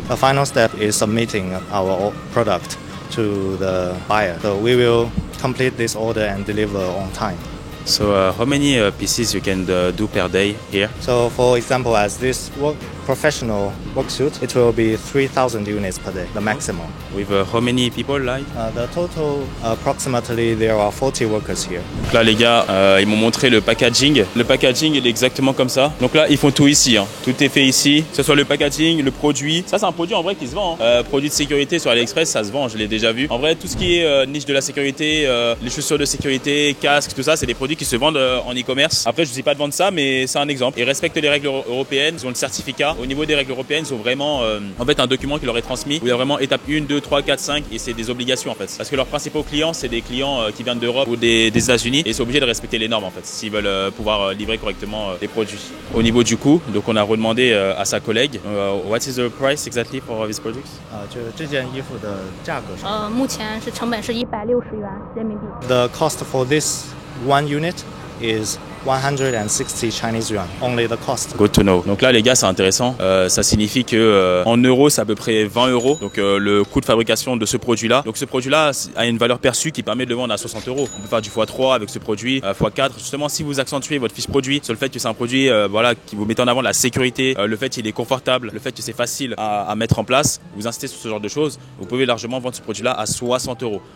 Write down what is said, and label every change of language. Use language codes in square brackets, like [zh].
[en] The final step is submitting our product to the buyer. So we will complete this order and deliver on time. So how many pieces you can do per day here? So, for example, as this professional work suit, it will be 3,000 units per day, the maximum. With how many people like? The total, approximately, there are 40 workers here. [fr] Donc là les gars, ils m'ont montré le packaging. Le packaging il est exactement comme ça. Donc là ils font tout ici, hein. Tout est fait ici, que ce soit le packaging, le produit. Ça c'est un produit en vrai qui se vend, hein. Produit de sécurité sur AliExpress, ça se vend, je l'ai déjà vu. En vrai tout ce qui est niche de la sécurité, les chaussures de sécurité, casques, tout ça, c'est des produits qui se vendent en e-commerce. Après je ne dis pas de vendre ça, mais c'est un exemple. Ils respectent les règles européennes, ils ont le certificat. Au niveau des règles européennes, ils ont vraiment en fait un document qui leur est transmis où il y a vraiment étape 1, 2, 3, 4, 5 et c'est des obligations en fait. Parce que leurs principaux clients, c'est des clients qui viennent d'Europe ou des États-Unis et ils sont obligés de respecter les normes en fait s'ils veulent pouvoir livrer correctement les produits. Au niveau du coût, donc on a redemandé à sa collègue [en] what is the price exactly for these products? [zh] 就这件衣服的价格是目前是成本是160元人民币。 [en] The cost for this one unit is 160 Chinese yuan, only the cost. Good to know. [fr] Donc là les gars c'est intéressant, ça signifie que en euros c'est à peu près 20 €. Donc le coût de fabrication de ce produit là. Donc ce produit là a une valeur perçue qui permet de le vendre à 60 €. On peut faire du x3 avec ce produit, x4. Justement si vous accentuez votre fiche produit sur le fait que c'est un produit voilà, qui vous met en avant la sécurité, le fait qu'il est confortable, le fait que c'est facile à mettre en place, vous insistez sur ce genre de choses, vous pouvez largement vendre ce produit là à 60 €.